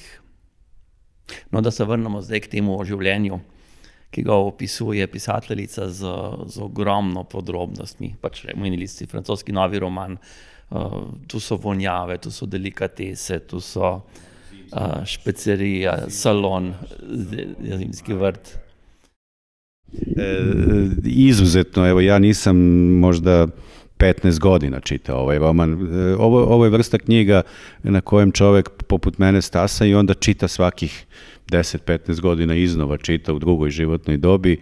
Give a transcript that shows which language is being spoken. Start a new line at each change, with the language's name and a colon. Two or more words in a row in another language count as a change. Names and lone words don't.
Slovenian: No, da se vrnemo zdaj k temu življenju, ki ga opisuje pisateljica z ogromno podrobnostmi. Pač omenili ste francoski novi roman, tu so vonjave, tu so delikatese, tu so špecerija, salon, zimski vrt.
Croatian: Izuzetno, evo ja nisam možda 15 godina čitao ovaj roman. Ovo je vrsta knjiga na kojem čovjek poput mene stasa i onda čita svakih 10-15 godina iznova, čita u drugoj životnoj dobi.